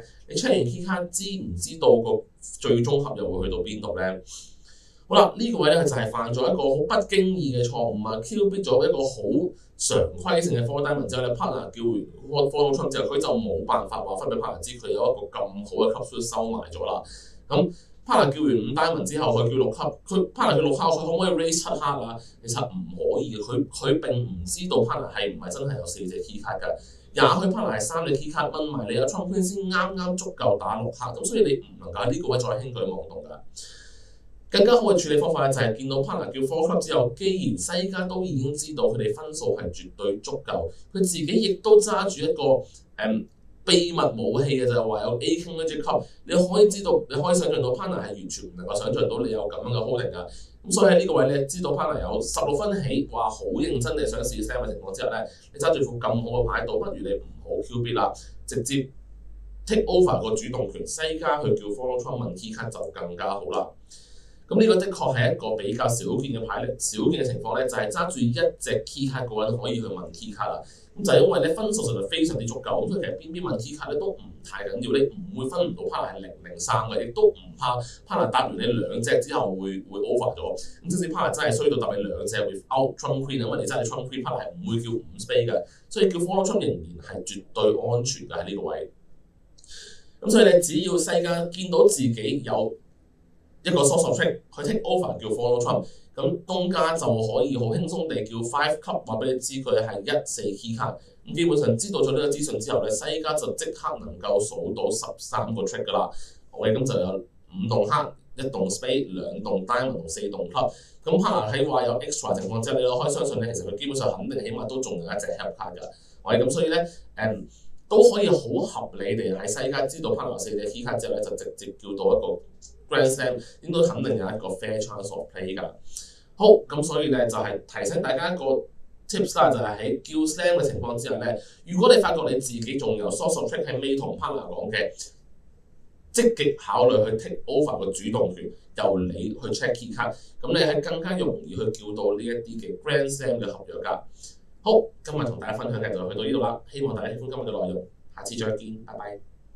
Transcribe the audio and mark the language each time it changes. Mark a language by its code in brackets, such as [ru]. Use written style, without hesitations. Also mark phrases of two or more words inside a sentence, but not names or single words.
[yue] 你 check 完 key 卡知唔知道個最終合又會去到邊度咧？好啦，呢個位咧就係犯咗一個好不經意嘅錯誤啊 ！ [en] Q bid [yue] 咗一個好常規性嘅 4 diamond 之後咧 ，partner 叫完 [en] follow trump [yue] 之後，佢就冇辦法話翻俾 partner 知佢有一個咁好嘅 [en] cup suit [yue] 收埋咗啦。咁 partner 叫完5 diamond 之後，佢叫6 cup，佢 partner 叫6 cup，佢可唔可以 [en] raise 7 heart [yue] 啊？其實唔可以嘅，佢並唔知道 partner 係唔係真係有4隻 key 卡㗎。也許 partner 係3隻 key 卡掹埋你有 [en] trump queen [yue] 先啱啱足夠打6 heart，咁所以你唔能夠喺呢個位再輕舉妄動㗎。更加好嘅處理方法咧，就係見到 partner 叫 4 club 之後，既然西家都已經知道佢哋分數係絕對足夠，佢自己亦都揸住一個秘密武器嘅，就係話有 [en] A king magic cup， [yue] 你可以知道，你可以想象到 partner 係完全唔能夠想象到你有咁樣嘅 holding 㗎。咁所以喺呢個位咧，知道 partner 有16分起，話好認真地想試 Slam 嘅情況之下咧，你揸住副咁好嘅牌，倒不如你唔好 [en] Q bid [yue] 啦，直接 [en] take over [yue] 個主動權，西家去叫 [en] follow trump [yue] 問 key 卡就更加好啦。咁呢個的確係一個比較少見嘅牌，少見嘅情況咧，就係揸住一隻 key 卡個人可以去問 key 卡啦。咁就係因為咧分數實在非常之足夠，咁所以其實邊問 key 卡咧都唔太緊要，你唔會分唔到 partner 係0、0、3嘅，亦都唔怕 partner 答完你2隻之後會 over 咗。咁即使 partner 真係衰到答你2隻 [en] without trump queen， [yue] 因為你真係 [en] trump queen partner [yue] 係唔會叫5 spade 嘅，所以叫 [en] follow trump [yue] 仍然係絕對安全嘅喺呢個位。咁所以你只要西家見到自己有一個 [en] source of trick， [yue] 佢 [en] take over [yue] 叫 [en] follow trump， [yue] 咁東家就可以好輕鬆地叫5 club 話俾你知佢係1、4 key 卡。咁基本上知道咗呢個資訊之後咧，西家就即刻能夠數到13個 trick 㗎啦。OK，咁就有5棟黑、1棟 spade、2棟 diamond 同4棟 club。咁 partner 喺話有 extra 情況之下，你都可以相信咧，其實佢基本上肯定起碼都仲有一隻 help 卡㗎。OK，咁所以咧都可以好合理地喺西家知道 partner 有4隻 key 卡之後咧，就直接叫到一個 [en] Grand Slam， [yue] 應該肯定有一個 [en] fair chance of play [yue] 㗎。好，咁所以咧就係提醒大家一個 tips 啦，就係喺叫 Slam 嘅情況之下咧，如果你發覺你自己仲有 [en] source of trick [yue] 係未同 partner 講嘅，積極考慮去 [en] take over [yue] 個主動權，由你去 [en] check key [yue] 卡，咁你係更加容易去叫到呢一啲嘅 [en] Grand Slam [yue] 嘅合約㗎。好，今日同大家分享嘅就去到呢度啦，希望大家喜歡今日嘅內容，下次再見，拜拜。